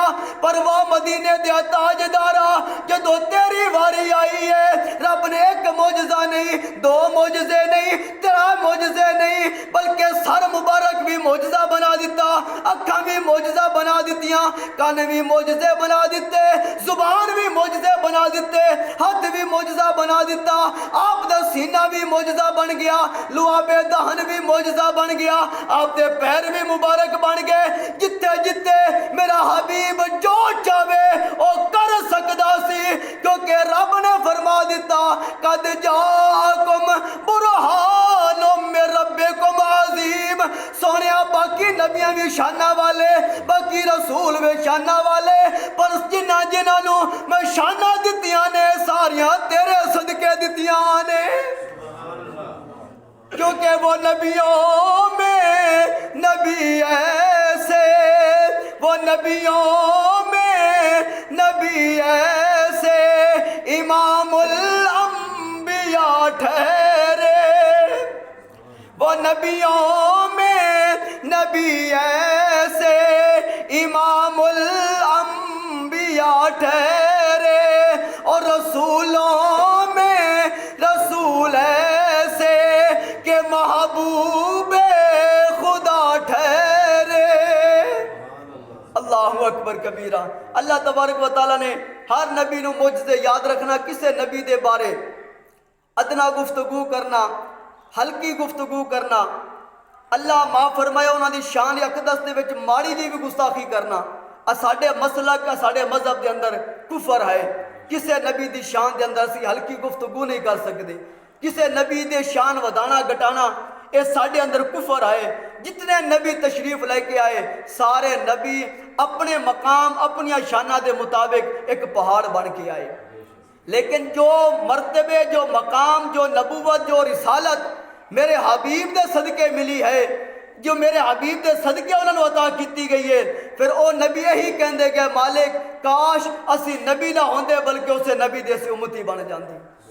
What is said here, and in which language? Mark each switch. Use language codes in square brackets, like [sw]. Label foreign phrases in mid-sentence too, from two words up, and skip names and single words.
[pa] پر وہ مدینے دے تاجدارا جدوں تیری واری آئی ہے، رب نے ایک معجزہ نہیں، دو معجزے نہیں، 3 معجزے نہیں، بلکہ سر مبارک بھی معجزہ بنا دتا، اکھاں بھی معجزہ بنا دتیاں، کان بھی معجزے بنا دتے، زبان بھی معجزے بنا دتے، ہاتھ بھی معجزہ بنا دتا، آپ دا سینہ بھی معجزہ بن گیا، لعاب دہن بھی معجزہ بن گیا، آپ دے پیر بھی مبارک بن گئے. جتھے جتھے میرا حبیب جو چاہے او کر سکدا سی، کیونکہ رب نے فرما دتا [ar] قد جاءكم برهان من ربكم عظيم. [pa] سونیا باقی نبیاں بھی شاناں والے، باقی رسول بھی شاناں والے، پر جنہاں جنہاں نوں میں شاناں دتیاں نے ساریاں تیرے صدقے دتیاں نے, [ur] کیونکہ وہ نبیوں میں نبی ایسے، وہ نبیوں میں نبی ایسے، امام الانبیاء ٹھہرے، وہ نبیوں میں نبی ایسے، امام الانبیاء ٹھہرے، اور رسولوں میں رسول ایسے کے محبوب خدا ٹھہرے. [ar] الله أكبر كبيرا. الله تبارك وتعالى [pa] نے ہر نبی نوں معجزے یاد رکھنا، کسے نبی دے بارے ادنیٰ گفتگو کرنا، ہلکی گفتگو کرنا، اللہ معاف فرمائے انہاں دی شان اقدس دے وچ ماڑی جی بھی گستاخی کرنا، ساڈے مسلک ساڈے مذہب کے اندر کفر ہے. [ur] کسی نبی کی شان کے اندر اسیں ہلکی گفتگو نہیں کر سکتے، کسی نبی کے شان ودھانا گھٹانا یہ ساڈے اندر کفر ہے. جتنے نبی تشریف لیکے آئے سارے نبی اپنے مقام اپنیاں شاناں کے مطابق ایک پہاڑ بن کے آئے، لیکن جو مرتبے جو مقام جو نبوت جو رسالت میرے حبیب کے صدقے ملی ہے، جو میرے حبیب کے صدقے انہوں نے عطا کی گئی ہے، پھر وہ نبی یہی کہتے گئے مالک کاش اسیں نبی نہ ہوندے بلکہ اس نبی دے اسیں امتی بن جاتے.